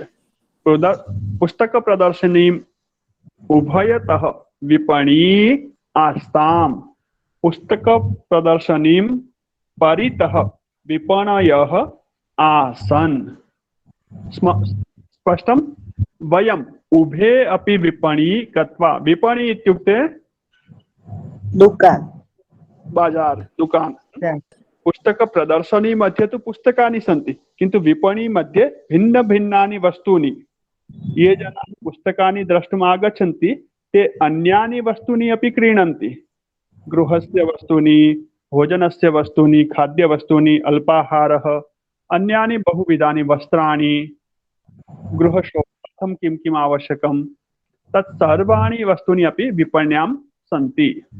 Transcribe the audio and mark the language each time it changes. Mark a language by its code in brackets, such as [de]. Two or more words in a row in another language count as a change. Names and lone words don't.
[sa] पुस्तक प्रदर्शनी उभयतः विपणी आस्ताम्। पुस्तक प्रदर्शनी परितः विपणयः आसन्। स्पष्टं? वयम् उभे अपि विपणी गत्वा, विपणी इत्युक्ते दुकान बाजार दुकान। पुस्तक प्रदर्शनी मध्ये तु पुस्तकानि सन्ति, किन्तु विपणी मध्ये भिन्न भिन्नानि वस्तूनि। ये जनाः पुस्तकानि द्रष्टुम् आगच्छन्ति ते अन्यानि वस्तूनि अपि क्रीणन्ति। गृहस्य वस्तूनि, भोजनस्य वस्तूनि, खाद्यवस्तूनि, अल्पाहारः, अन्यानि बहुविधानि वस्त्राणि, गृहशोभार्थं किं किम् आवश्यकं तत् सर्वाणि वस्तूनि अपि विपण्यां सन्ति।